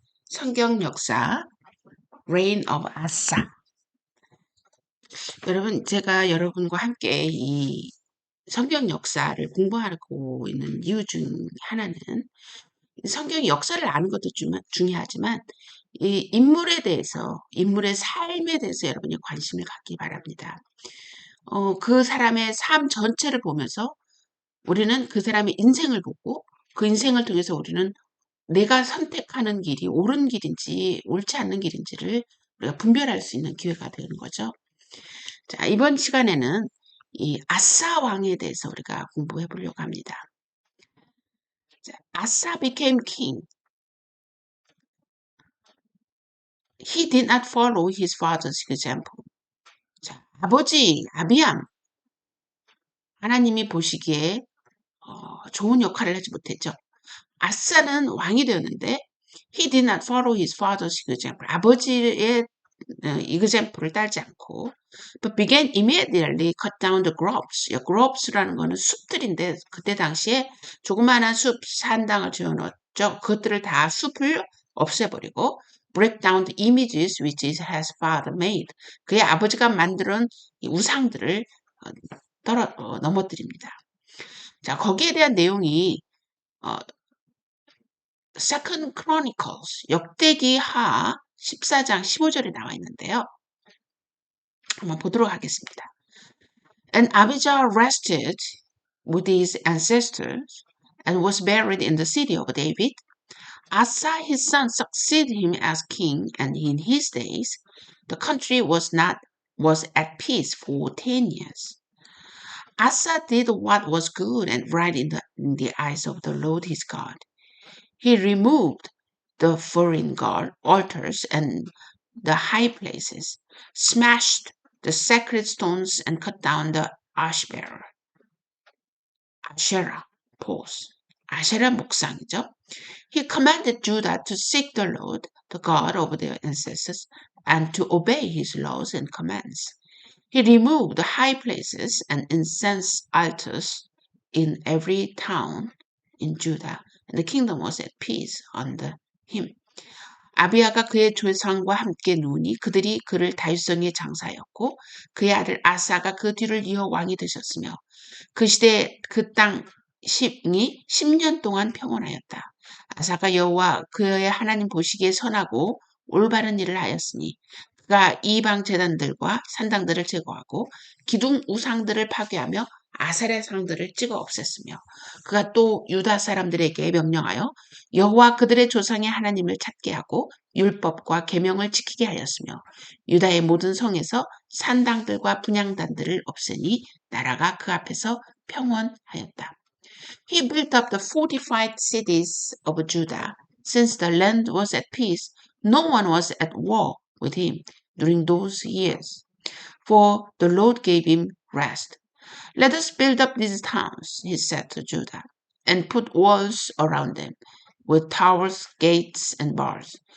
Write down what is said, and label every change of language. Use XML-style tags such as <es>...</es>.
<ko>성경 역사</ko> <en>Reign of Asa.</en> <ko>여러분, 제가 여러분과 함께 이 성경 역사를 공부하고 있는 이유 중 하나는 성경 역사를 아는 것도 중요하지만 이 인물에 대해서, 인물의 삶에 대해서 여러분이 관심을 갖기 바랍니다. 그 사람의 삶 전체를 보면서 우리는 그 사람의 인생을 보고 그 인생을 통해서 우리는 내가 선택하는 길이 옳은 길인지 옳지 않는 길인지를 우리가 분별할 수 있는 기회가 되는 거죠. 자, 이번 시간에는 이 아사 왕에 대해서 우리가 공부해 보려고 합니다.</ko> <en>자, Asa became king. He did not follow his father's example.</en> <ko>자, 아버지 아비암 하나님이 보시기에 좋은 역할을 하지 못했죠. 아사는 왕이 되었는데</ko> <en>he did not follow his father's example.</en> <ko>아버지의 example을 따르지 않고</ko> <en>but began immediately cut down the groves.</en> <ko>groves라는 거는 숲들인데 그때 당시에 조그마한 숲 산당을 지어놓았죠. 그것들을 다 숲을 없애버리고</ko> <en>break down the images which his father made.</en> <ko>그의 아버지가 만든 이 우상들을 넘어뜨립니다. 자, 거기에 대한 내용이 Second Chronicles 역대기하 14장 15절에 나와 있는데요. 한번 보도록 하겠습니다.</ko> <en>And Abijah rested with his ancestors and was buried in the city of David. Asa his son succeeded him as king, and in his days the country was at peace for 10 years. Asa did what was good and right in the eyes of the Lord his God. He removed the foreign altars and the high places, smashed the sacred stones, and cut down the Asherah poles.</en> <ko>아세라 목상이죠.</ko> <en>He commanded Judah to seek the Lord, the God of their ancestors, and to obey his laws and commands. He removed the high places and incense altars in every town in Judah, and the kingdom was at peace under him.</en> <ko>아비야가 그의 조상과 함께 누우니 그들이 그를 다윗성에 장사하였고 그의 아들 아사가 그 뒤를 이어 왕이 되셨으며 그 시대에 그 땅이 10년 동안 평온하였다. 아사가 여호와 그의 하나님 보시기에 선하고 올바른 일을 하였으니 그가 이방 제단들과 산당들을 제거하고 기둥 우상들을 파괴하며 아세라 상들을 찍어 없앴으며 그가 또 유다 사람들에게 명령하여 여호와 그들의 조상의 하나님을 찾게 하고 율법과 계명을 지키게 하였으며 유다의 모든 성에서 산당들과 분향단들을 없애니 나라가 그 앞에서 평온하였다.</ko> <en>He built up the fortified cities of Judah. Since the land was at peace, no one was at war with him during those years, for the Lord gave him rest. Let us build up these towns, he said to Judah, and put walls around them, with towers, gates, and bars.</en>